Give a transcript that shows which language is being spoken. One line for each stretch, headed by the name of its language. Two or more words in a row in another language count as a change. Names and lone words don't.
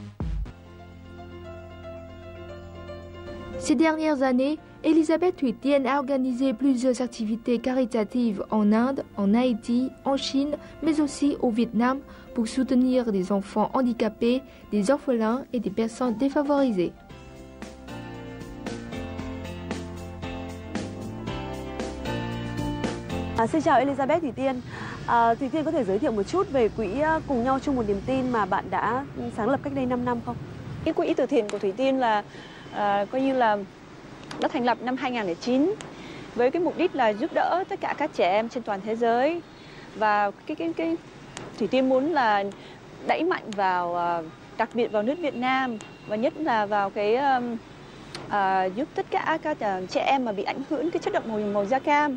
French: Ces dernières années, Elisabeth Thủy Tiên a organisé plusieurs activités caritatives en Inde, en Haïti, en Chine, mais aussi au Vietnam pour soutenir des enfants handicapés, des orphelins et des personnes défavorisées.
Vietnamese: Xin chào Elisabeth Thủy Tiên. Thủy Tiên có thể giới thiệu một chút về quỹ Cùng nhau chung một niềm tin mà bạn đã sáng lập cách đây 5 năm không? Cái quỹ từ thiện của Thủy Tiên là coi như là nó thành lập năm 2009 với cái mục đích là giúp đỡ tất cả các trẻ em trên toàn thế giới, và cái Thủy Tiên muốn là đẩy mạnh vào đặc biệt vào nước Việt Nam, và nhất là vào cái giúp tất cả các trẻ em mà bị ảnh hưởng cái chất độc màu da cam.